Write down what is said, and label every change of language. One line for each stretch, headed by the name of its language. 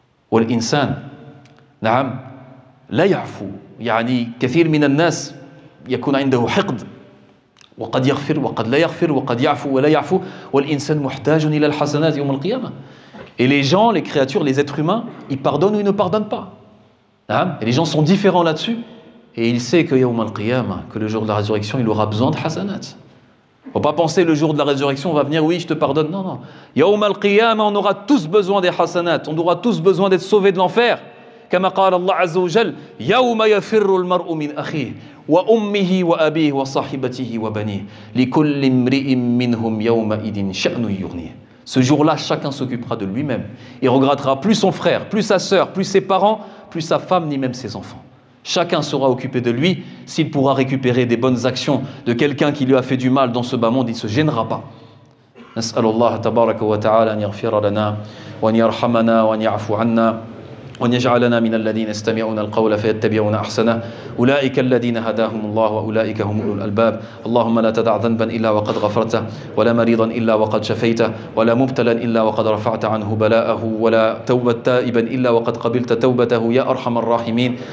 Arabic: والإنسان نعم لا يعفو يعني كثير من الناس يكون عنده حقد وقد يغفر وقد لا يغفر وقد يعفو ولا يعفو والإنسان محتاج إلى الحسنات يوم القيامة.
French: Et les gens, les créatures, les êtres humains, ils pardonnent ou ils ne pardonnent pas. Et les gens sont différents là-dessus. Et il sait que yawm al-qiyamah, que le jour de la résurrection, il aura besoin de hasanat. Il ne faut pas penser le jour de la résurrection, on va venir, oui, je te pardonne. Non, non. Yawm al-qiyamah, on aura tous besoin des hasanat. On aura tous besoin d'être sauvés de l'enfer.
Arabic: كما قال الله عز وجل يوم يفر المرء من أخيه وأمه وأبيه وصاحبته وبنيه لكل امرئ منهم يومئذ شأن يغنيه.
French: Ce jour-là, chacun s'occupera de lui-même. Il regrettera plus son frère, plus sa sœur, plus ses parents, plus sa femme, ni même ses enfants. Chacun sera occupé de lui. S'il pourra récupérer des bonnes actions de quelqu'un qui lui a fait du mal dans ce bas monde, il ne se gênera pas.
Arabic: نسأل الله تبارك وتعالى أن يغفر لنا وأن يرحمنا وأن يعفو عنا وأن يجعلنا من الذين يستمعون القول فيتبعون أحسنه أولئك الذين هداهم الله وأولئك هم أولو الألباب. اللهم لا تدع ذنبا إلا وقد غفرته ولا مريضا إلا وقد شفيته ولا مبتلا إلا وقد رفعت عنه بلاءه ولا توبة تائبا إلا وقد قبلت توبته يا أرحم الراحمين.